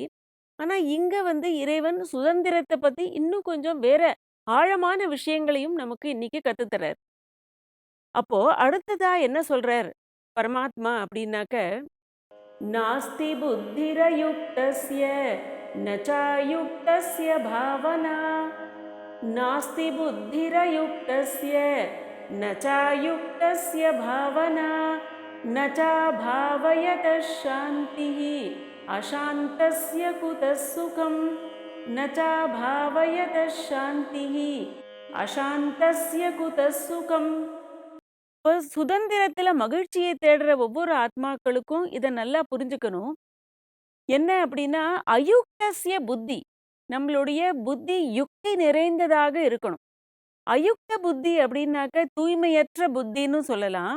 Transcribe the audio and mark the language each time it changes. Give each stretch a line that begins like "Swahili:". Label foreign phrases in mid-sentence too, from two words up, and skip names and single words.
Tamil: ஆனா இங்க வந்து இறைவன் சுதந்திரத்த பத்தி இன்னும் கொஞ்சம் வேற ஆழமான விஷயங்களையும் நமக்கு இன்னைக்கு கத்துத்தரார். அப்போ அடுத்ததா என்ன சொல்றார் பரமாத்மா அப்படின்னாக்க,
Sanskrit: नास्ति बुद्धिरयुक्तस्य न चायुक्तस्य भावना नास्ति बुद्धिरयुक्तस्य न चायुक्तस्य भावना न चाभावयतः शान्तिः अशान्तस्य कुतः सुखम् न चाभावयतः शान्तिः अशान्तस्य कुतः सुखम्.
Tamil: இப்போ சுதந்திரத்துல மகிழ்ச்சியை தேடுற ஒவ்வொரு ஆத்மாக்களுக்கும் இதை நல்லா புரிஞ்சுக்கணும். என்ன அப்படின்னா,
Sanskrit: अयुक्तस्य बुद्धि,
Tamil: நம்மளுடைய புத்தி யுக்தி நிறைந்ததாக இருக்கணும். அயுக்த புத்தி அப்படின்னாக்க தூய்மையற்ற புத்தின்னு சொல்லலாம்.